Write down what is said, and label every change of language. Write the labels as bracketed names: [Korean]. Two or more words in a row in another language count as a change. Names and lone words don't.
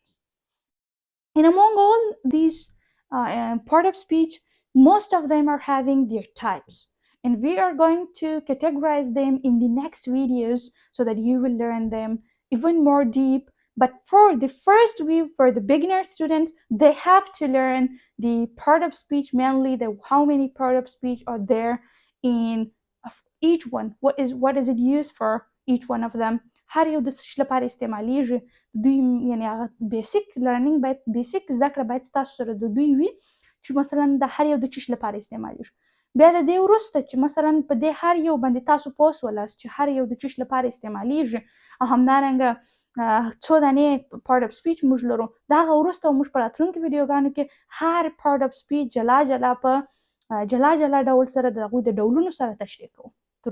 [English] And among all these part of speech, most of them are having their types, and we are going to categorize them in the next videos so that you will learn them even more deep. But for the first view, for the beginner students, they have to learn the part of speech, mainly how many part of speech are there in each one. What is it used for, each one of them? [Pashto] هر یو د څه شي لپاره استعمالیږي دوی یعنې هغه [English] basic learning [Pashto] باید بیسیک زده کړه باید ستاسو سره د دوی وي چې مثلا د هر یو د څه شي لپاره استعمالیږي. بیا د دې وروسته چې مثلا په دې هر یو باندې تاسو پوه سولاست چې هر یو د څه شي لپاره استعمالیږي او همدارنګه څو دانې [English] part of speech [Pashto] موږ لرو د هغه وروسته موږ په راتلونکو ویډیوګانو کې هر [English] part of speech [Pashto] جلا جلا په جلا جلا ډول سره د هغوی د ډولونو سره تشریح کوو.